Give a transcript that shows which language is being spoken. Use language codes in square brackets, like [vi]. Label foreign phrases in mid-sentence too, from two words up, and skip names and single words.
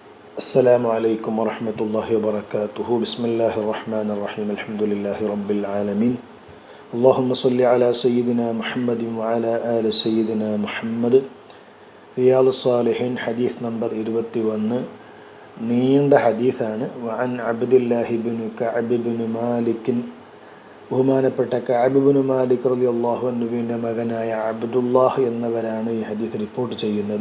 [ar] السلام عليكم ورحمة الله وبركاته. بسم الله الرحمن الرحيم. الحمد لله رب العالمين. اللهم صل على سيدنا محمد وعلى آل سيدنا محمد. [ml] റിയാദ് സ്വാലിഹീൻ ഹദീസ് നമ്പർ 21 നീണ്ട ഹദീസാണ്. വഅൻ അബ്ദുല്ലാഹി ഇബ്നു കഅബ് ഇബ്നു മാലിക്, ബഹുമാനപ്പെട്ട കഅബ് ഇബ്നു മാലിക് [ar] رضي الله عنه [ml] മകനായ അബ്ദുല്ലാഹ് എന്നവരാണ് ഈ ഹദീസ് റിപ്പോർട്ട് ചെയ്യുന്നത്.